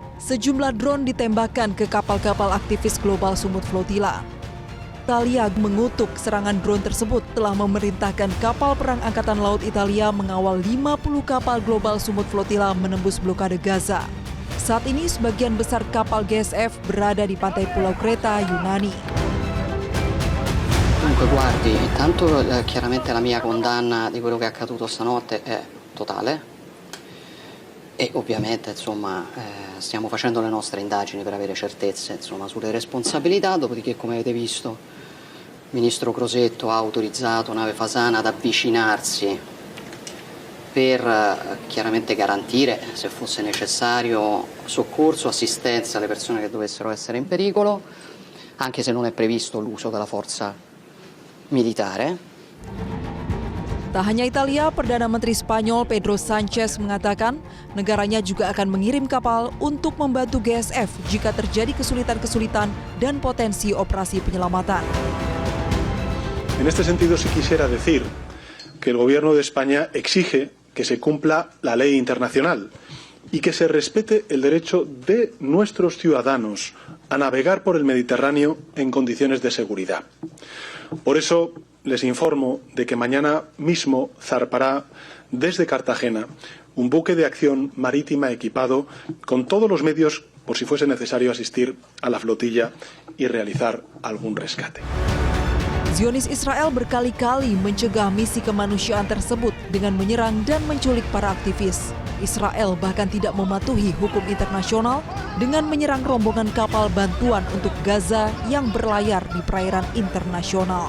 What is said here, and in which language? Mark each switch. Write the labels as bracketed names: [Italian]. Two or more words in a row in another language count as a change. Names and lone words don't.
[Indonesian] Sejumlah drone ditembakkan ke kapal-kapal aktivis Global Sumut Flotilla. Italia mengutuk serangan drone tersebut telah memerintahkan kapal perang Angkatan Laut Italia mengawal 50 kapal Global Sumut Flotilla menembus blokade Gaza. Saat ini sebagian besar kapal GSF berada di pantai Pulau Kreta, Yunani. [Italian] Dunque guardi, intanto chiaramente la mia condanna di quello che è accaduto stanotte è totale e ovviamente insomma stiamo facendo le nostre indagini per avere certezze insomma, sulle responsabilità, dopodiché come avete visto il ministro Crosetto ha autorizzato nave Fasana ad avvicinarsi per chiaramente garantire, se fosse necessario, soccorso, assistenza alle persone che dovessero essere in pericolo, anche se non è previsto l'uso della forza militare. [Indonesian] Tak hanya Italia, Perdana Menteri Spanyol Pedro Sanchez mengatakan negaranya juga akan mengirim kapal untuk membantu GSF jika terjadi kesulitan-kesulitan dan potensi operasi penyelamatan. [Spanish] En este sentido, sí quisiera decir que el Gobierno de España exige que se cumpla la ley internacional y que se respete el derecho de nuestros ciudadanos a navegar por el Mediterráneo en condiciones de seguridad. Por eso les informo de que mañana mismo zarpará desde Cartagena un buque de acción marítima equipado con todos los medios por si fuese necesario asistir a la flotilla y realizar algún rescate. [Indonesian] Zionis Israel berkali-kali mencegah misi kemanusiaan tersebut dengan menyerang dan menculik para aktivis. Israel bahkan tidak mematuhi hukum internasional dengan menyerang rombongan kapal bantuan untuk Gaza yang berlayar di perairan internasional.